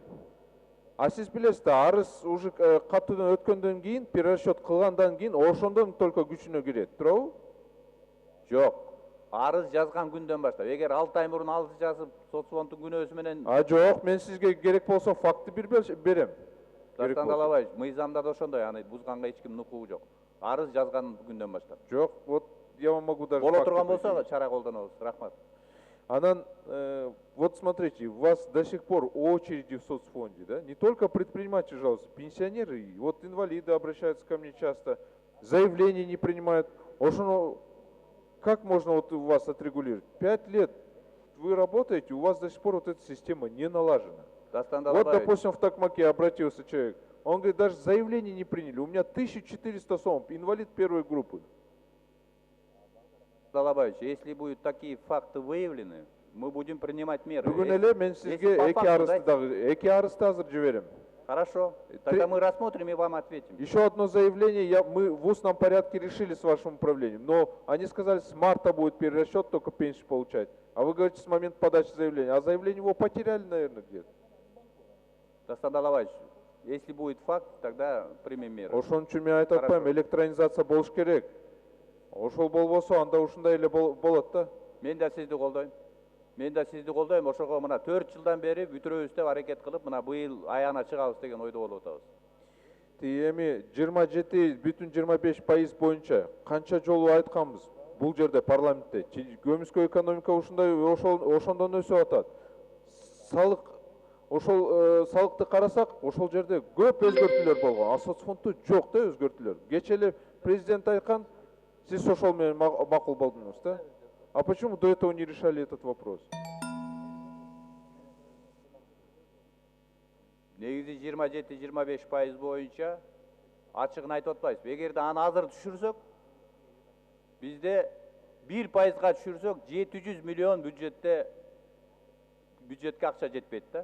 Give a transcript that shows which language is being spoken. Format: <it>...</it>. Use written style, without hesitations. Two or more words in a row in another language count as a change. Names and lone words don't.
<ky>А сиз билесиз да, арыз уже каттуудан өткөндөн кийин, перерасчет кылгандан кийин ошондон только күчүнө кирет, туурабы? Жок. Арыз жазган күндөн баштап. Эгер 6 ай мурун арыз жазып, соцфонддун күнөөсү менен... Жок, мен сизге керек болсо факты берем. Дастан Далабаевич, мыйзамда да ошондой, аны бузганга эч кимдин укугу жок. Арыз жазган күндөн баштап. Жок,</ky> <ru>вот я вам могу даже...</ru> <ky>Боло турган болсо чара колдонобуз. Рахмат. Анан,</ky> <ru>вот смотрите, у вас до сих пор очереди в соцфонде, да? Не только предприниматели жалуются, пенсионеры, вот инвалиды обращаются ко мне часто, заявления не принимают. Как можно вот у вас отрегулировать? 5 лет вы работаете, у вас до сих пор вот эта система не налажена. Вот, допустим, в Токмаке обратился человек, он говорит, даже заявление не приняли, у меня 1400 сом, инвалид первой группы. Далабаевич, если будут такие факты выявлены, мы будем принимать меры.</ru> <ky>Бүгін эле мен сизге эки арызды азыр жиберем.</ky> <ru>Хорошо, тогда мы рассмотрим и вам ответим. Еще одно заявление мы в устном порядке решили с вашим управлением, но они сказали, с марта будет перерасчет, только пенсию получать. А вы говорите, с момента подачи заявления. А заявление его потеряли, наверное, где-то. Дастан Далабаевич, если будет факт, тогда примем меры.</ru> <ky>Ошон үчүн мен айтып атпайм, электронизация болуш керек. Ошол болбосо анда ушундай эле болот да. Мен да сизди колдойм. Ошого мына 4 жылдан бери бүтүрөбүз деп аракет кылып, мына быйыл аягына чыгабыз деген ойдо болуп атабыз. Эми 27,25% боюнча канча жолу айтканбыз бул жерде парламентте. Көмүскө экономика ушундай ошондон өсүп атат. Салыкты карасак, ошол жерде көп өзгөртүүлөр болгон. А соцфонддо жок да өзгөртүүлөр. Кече эле президент айткан, сиз ошол менен макул болдуңуз да?</ky> <ru>А почему до этого не решали этот вопрос?</ru> <ky>Негизи 27-25% боюнча ачыгын айтып атпайбыз. Эгерде аны азыр түшүрсөк, бизде 1%га түшүрсөк 700 миллион бюджетке акча жетпейт да.</ky>